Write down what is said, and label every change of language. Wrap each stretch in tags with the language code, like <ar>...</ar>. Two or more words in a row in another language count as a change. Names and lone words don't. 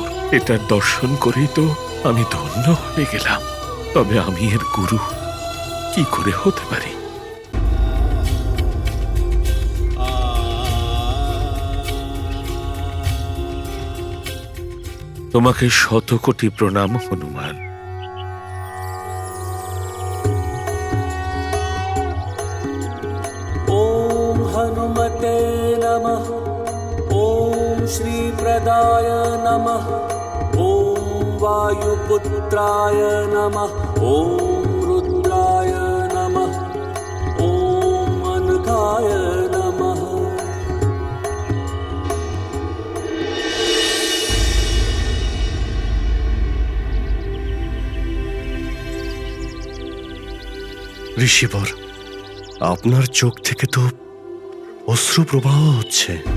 <bn>এটার দর্শন করেই তো আমি ধন্য হয়ে গেলাম। তবে আমি এর গুরু কি করে হতে পারি? তোমাকে 100 কোটি প্রণাম হনুমান।</bn> <sa>ॐ हनुमते नमः। ॐ श्रीप्रदाय नमः। ॐ वायुपुत्राय नमः। ॐ रुद्राय नमः। ॐ अनघाय नमः।</sa> <bn>ঋষিবর, আপনার চোখ থেকে তো অশ্রু প্রবাহ হচ্ছে।</bn>